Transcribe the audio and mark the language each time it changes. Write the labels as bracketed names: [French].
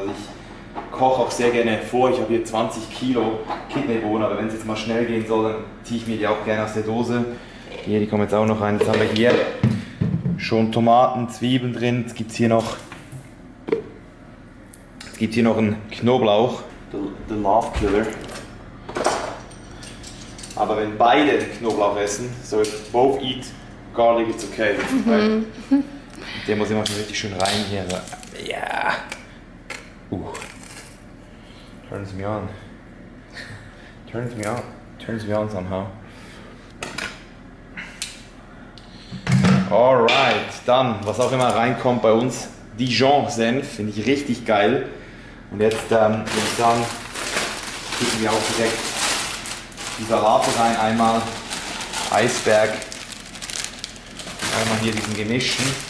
[German] Also ich koche auch sehr gerne vor. Ich habe hier 20 Kilo Kidneybohnen, aber wenn es jetzt mal schnell gehen soll, dann ziehe ich mir die auch gerne aus der Dose. Hier, die kommen jetzt auch noch rein. Jetzt haben wir hier schon Tomaten, Zwiebeln drin. Es gibt hier noch einen Knoblauch, [English] the Love Killer. [German] Aber wenn beide Knoblauch essen, [English] so if both eat garlic, it's okay. [German] Der muss immer schon richtig schön rein hier. Ja. [English] Turns me on. Turns me on somehow. [German] Alright, dann, was auch immer reinkommt bei uns, Dijon-Senf, finde ich richtig geil. Und jetzt würde ich sagen, kippen wir auch direkt die Salate rein. Einmal Eisberg, einmal hier diesen gemischten.